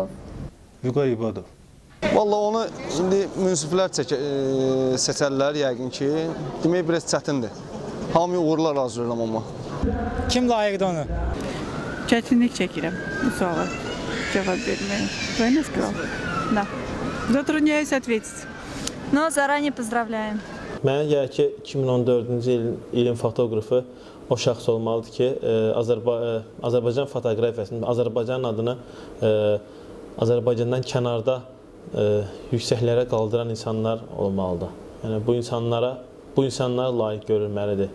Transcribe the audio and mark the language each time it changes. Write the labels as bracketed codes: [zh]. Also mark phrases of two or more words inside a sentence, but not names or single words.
[az] Vüqaribadov. Vallahi onu indi münsiflər seçərlər yəqin ki, demək biraz çətindir. Hamıya uğurlar arzulayıram amma. Kim layiqdir onu? Çətinlik çəkirəm bu suala cavab verməyə. [ru] Правильно сказал? Да. Затрудняюсь ответить. Но заранее поздравляем. [az] Mənə gəlir ki, 2014-cü ilin fotoqrafı o şəxs olmalıdır ki, Azərbaycan fotoqrafiyasının, Azərbaycanın adını Azərbaycandan kənarda yüksəklərə qaldıran insanlar olmalıdır. Yəni, bu insanlar layiq görülməlidir.